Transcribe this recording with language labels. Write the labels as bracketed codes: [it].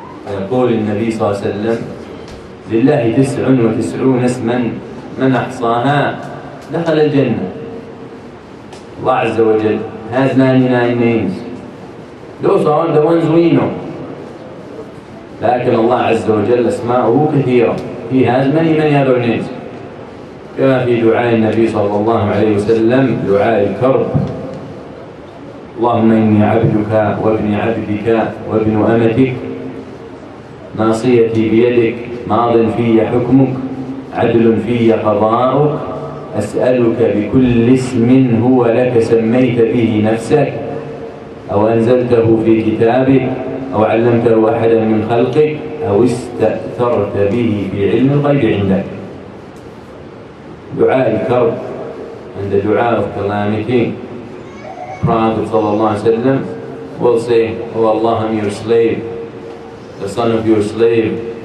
[ar] يقول النبي صلى الله عليه وسلم لله 99 اسما من أحصاها دخل الجنة. [en] Allah Azza wa Jal has 99 names. Those are the ones we know. [ar] لكن الله عز وجل أسماؤه كثيرة. [en] He has many other names. [ar] كما في دعاء النبي صلى الله عليه وسلم دعاء الكرب. اللهم إني عبدك وابن عبدك وابن أمتك ناصيتي بيدك ماض في حكمك عدل في قضاؤك أسألك بكل اسم هو لك سميت به نفسك أو أنزلته في كتابك أو علمته أحدا من خلقك أو استأثرت به في علم الغيب عندك. دعاء الكرب [en] and the dua of calamity. Prophet ﷺ will say, Oh Allah, I'm your slave, the son of your slave.